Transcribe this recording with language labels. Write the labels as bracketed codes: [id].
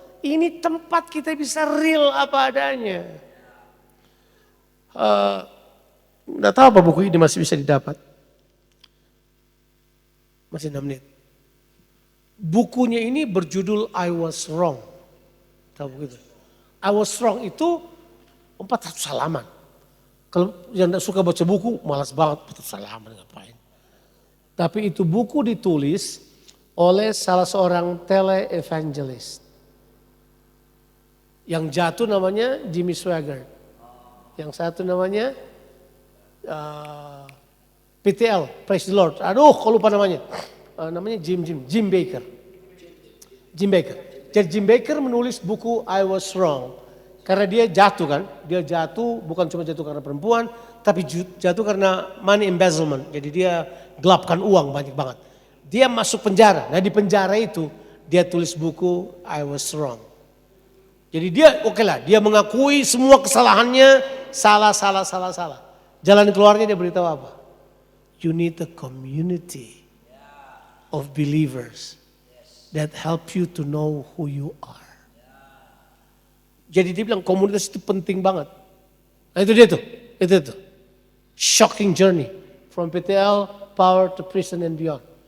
[id] Ini tempat kita bisa real apa adanya. Nggak tahu apa buku ini masih bisa didapat. Masih 6 menit. Bukunya ini berjudul I Was Wrong. Tahu begitu? I was strong itu 400 halaman. Kalau yang tidak suka baca buku, malas banget 400 halaman ngapain. Tapi itu buku ditulis oleh salah seorang tele-evangelist. Yang jatuh namanya Jimmy Swaggart. Yang satu namanya PTL, Praise the Lord. Aduh, kok lupa namanya. Namanya Jim Baker. Jim Baker. Jadi Jim Baker menulis buku I Was Wrong. Karena dia jatuh kan. Dia jatuh bukan cuma jatuh karena perempuan. Tapi jatuh karena [en] money embezzlement. [id] Jadi dia gelapkan uang banyak banget. Dia masuk penjara. Nah di penjara itu dia tulis buku I Was Wrong. Jadi dia oke lah. Dia mengakui semua kesalahannya. Salah. Jalan keluarnya dia beritahu apa? [en] You need a community of believers that help you to know who you are. [id] Jadi dia bilang komunitas itu penting banget. Nah itu dia tuh, itu. [en] Shocking journey from PTL, power to prison and beyond.